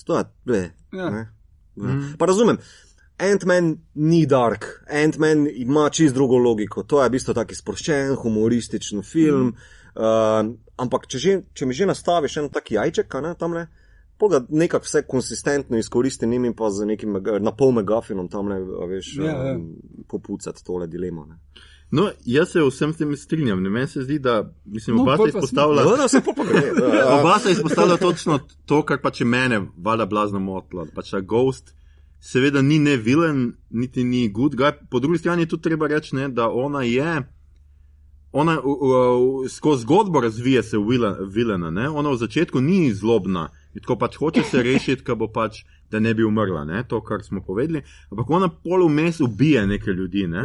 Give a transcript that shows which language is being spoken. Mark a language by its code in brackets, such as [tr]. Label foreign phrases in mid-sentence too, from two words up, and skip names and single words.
[sl] To je, Pa razumem, Ant-Man ni dark, Ant-Man ima čist drugo logiko, to je v bistvu taki sproščen, humorističen film, ampak če mi že nastaviš en taki jajček, tamle, pa nekak vse konsistentno izkoristi njim pa z nekim napol megafinom tamle, veš, popucati tole dilemo, ne. No, jaz se vsem s tem strinjam. Meni se zdi, da oba sta izpostavila točno to, kar pač je mene valjda blazno motilo. Pač Ghost seveda ni ne vilen, niti ni [en] good guy. [sl] Po drugi strani je tudi treba reči, ne, da ona skozi zgodbo razvije se vilena, ne. Ona v začetku ni zlobna. Tako pač hoče se rešiti, ka bo pač, da ne bi umrla, ne, to, kar smo povedali, ampak ona pol vmes ubije neke ljudi, ne,